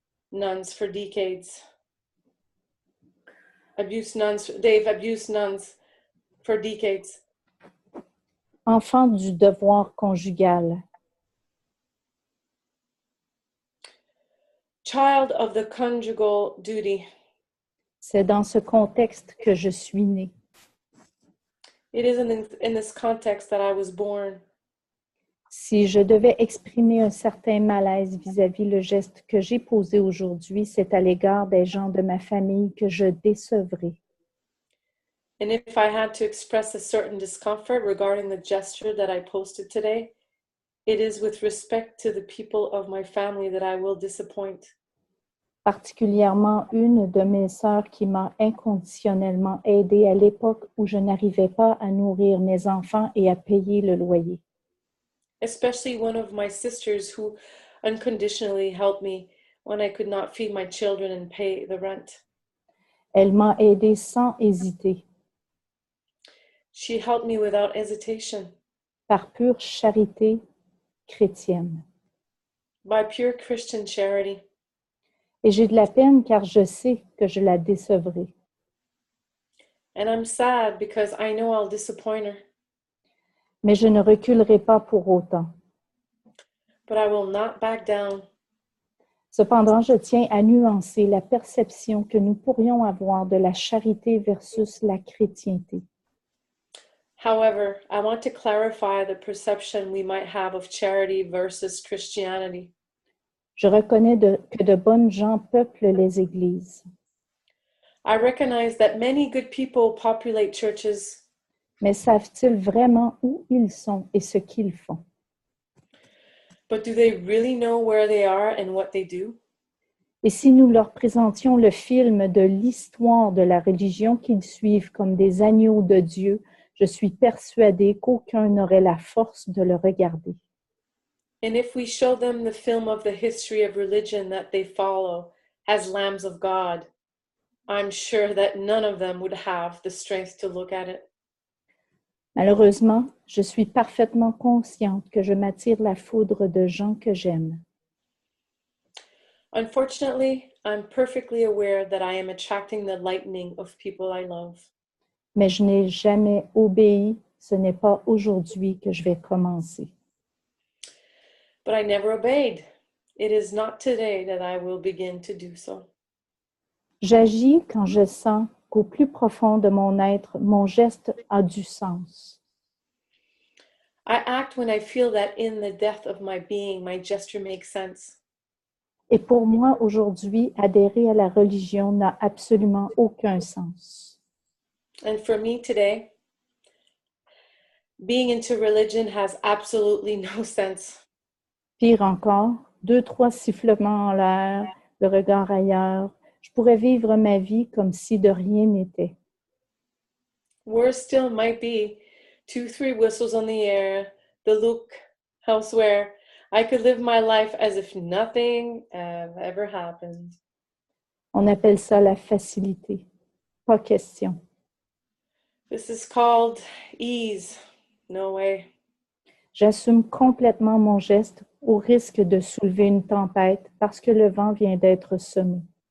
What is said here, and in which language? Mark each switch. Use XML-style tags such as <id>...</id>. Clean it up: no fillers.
<en>Nuns for decades. They've abused nuns for decades.</en> <fr>enfant du devoir conjugal,</fr> <en>child of the conjugal duty.</en> <fr>c'est dans ce contexte que je suis née.</fr> <en>It is in this context that I was born.</en> <fr>Si je devais exprimer un certain malaise vis-à-vis le geste que j'ai posé aujourd'hui, c'est à l'égard des gens de ma famille que je décevrai.</fr> <en>And if I had to express a certain discomfort regarding the gesture that I posted today, it is with respect to the people of my family that I will disappoint.</en> <fr>Particulièrement une de mes sœurs qui m'a inconditionnellement aidée à l'époque où je n'arrivais pas à nourrir mes enfants et à payer le loyer.</fr> <en>Especially one of my sisters who unconditionally helped me when I could not feed my children and pay the rent.</en> <fr>Elle m'a aidée sans hésiter,</fr> <en>She helped me without hesitation,</en> <fr>par pure charité chrétienne.</fr> <en>by pure Christian charity.</en> <fr>Et j'ai de la peine car je sais que je la décevrai.</fr> <en>And I'm sad because I know I'll disappoint her,</en> <fr>Mais je ne reculerai pas pour autant.</fr> <en>but I will not back down.</en> <fr>Cependant, je tiens à nuancer la perception que nous pourrions avoir de la charité versus la chrétienté.</fr> <en>However, I want to clarify the perception we might have of charity versus Christianity.</en> <fr>Je reconnais que de bonnes gens peuplent les églises.</fr> <en>I recognize that many good people populate churches,</en> <fr>Mais savent-ils vraiment où ils sont et ce qu'ils font?</fr> <en>but do they really know where they are and what they do?</en> <fr>Et si nous leur présentions le film de l'histoire de la religion qu'ils suivent comme des agneaux de Dieu, je suis persuadée qu'aucun n'aurait la force de le regarder.</fr> <en>And if we show them the film of the history of religion that they follow as lambs of God, I'm sure that none of them would have the strength to look at it.</en> <fr>Malheureusement, je suis parfaitement consciente que je m'attire la foudre de gens que j'aime.</fr> <en>Unfortunately, I'm perfectly aware that I am attracting the lightning of people I love.</en> <fr>Mais je n'ai jamais obéi, ce n'est pas aujourd'hui que je vais commencer.</fr> <en>But I never obeyed. It is not today that I will begin to do so.</en> <fr>J'agis quand je sens qu'au plus profond de mon être, mon geste a du sens.</fr> <en>I act when I feel that in the depth of my being, my gesture makes sense.</en> <fr>Et pour moi, aujourd'hui, adhérer à la religion n'a absolument aucun sens.</fr> <en>And for me today, being into religion has absolutely no sense.</en> <fr>Pire encore, 2-3 sifflements en l'air, le regard ailleurs, je pourrais vivre ma vie comme si de rien n'était.</fr> <en>Worse still might be 2-3 whistles on the air, the look elsewhere. I could live my life as if nothing ever happened.</en> <fr>On appelle ça la facilité. Pas question.</fr> <en>This is called ease. No way.</en> <fr>J'assume complètement mon geste au risque de soulever une tempête parce que le vent vient d'être semé.</fr>